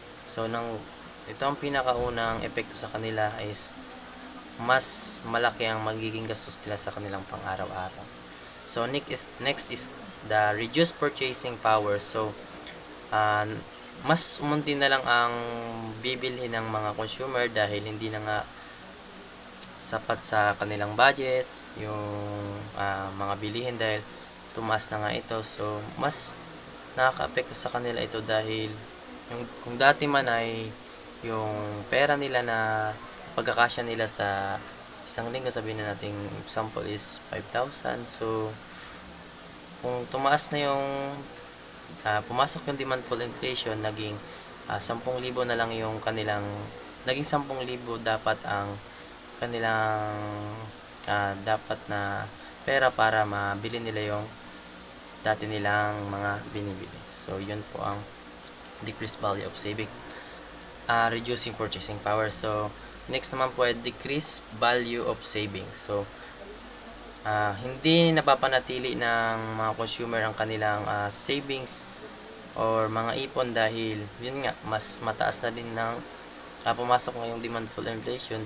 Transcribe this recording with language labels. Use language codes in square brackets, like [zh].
[tl] So, ito ang pinakaunang epekto sa kanila is mas malaki ang magiging gastos nila sa kanilang pang-araw-araw. [en] So, next is the reduced purchasing power. [tl] So, mas umunti na lang ang bibilhin ng mga consumer dahil hindi na nga sapat sa kanilang budget yung mga bilihin dahil tumaas na nga ito. So, mas nakaka-apekto sa kanila ito dahil kung dati man ay yung pera nila na pagkakasya nila sa isang linggo, sabihin na natin example is 5,000. So, kung tumaas na yung pumasok yung demandful inflation, naging 10,000 na lang yung kanilang, naging 10,000 dapat ang kanilang dapat na pera para mabili nila yung dati nilang mga binibili. [en] So, yun po ang decreased value of saving, reducing purchasing power. [tl] So, next naman po ay decreased value of savings. So, hindi napapanatili ng mga consumer ang kanilang savings or mga ipon dahil yun nga, mas mataas na din ng pumasok ngayong demandful inflation.